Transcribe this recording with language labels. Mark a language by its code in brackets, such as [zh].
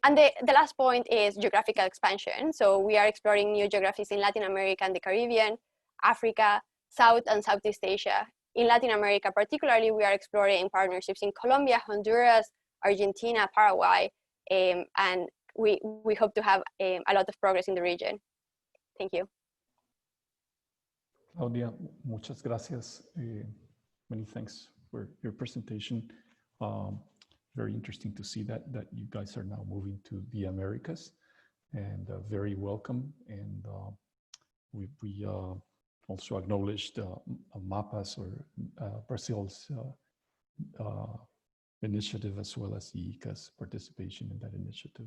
[en] And the last point is geographical expansion. So we are exploring new geographies in Latin America and the Caribbean, Africa, South and Southeast Asia. In Latin America particularly, we are exploring partnerships in Colombia, Honduras, Argentina, Paraguay, and we hope to have a lot of progress in the region. Thank you. [es] Claudia, muchas gracias. [en] Many thanks for your presentation. Very interesting to see that you guys are now moving to the Americas, and very welcome. And we also acknowledged MAPA's or Brazil's initiative, as well as the ICA's participation in that initiative.